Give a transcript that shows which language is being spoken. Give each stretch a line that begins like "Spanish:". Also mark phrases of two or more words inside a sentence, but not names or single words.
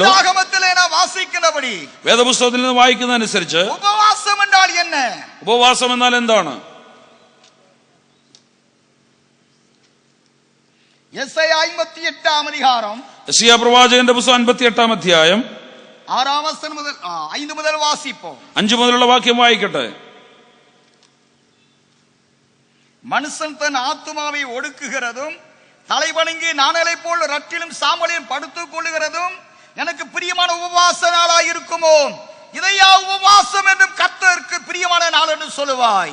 Malayalam: വേദപുസ്തകത്തിൽ നിന്ന് വായിക്കുന്ന അനുസരിച്ച് ഉപവാസം എന്നാൽ എന്താണ്? യെശയ്യാ പ്രവാചകന്റെ പുസ്തകം 58-ാം അധ്യായം 6-ാം വചനം മുതൽ 5 മുതൽ വാസിപ്പോ. 5 മുതലുള്ള വാക്യം വായിക്കട്ടെ.
Tamil: மனுஷன் தன் ஆத்துமாவை ஒடுக்குகிறதும் தலைவணங்கி நாணலை போல் ரட்டிலும் சாம்பலையும் படுத்துக் கொள்ளுகிறதும் எனக்கு பிரியமான உபவாச நாளாய் இருக்குமோ? இதையா உபவாசம் என்றும் கர்த்தருக்கு பிரியமான நாள் என்று சொல்லுவாய்?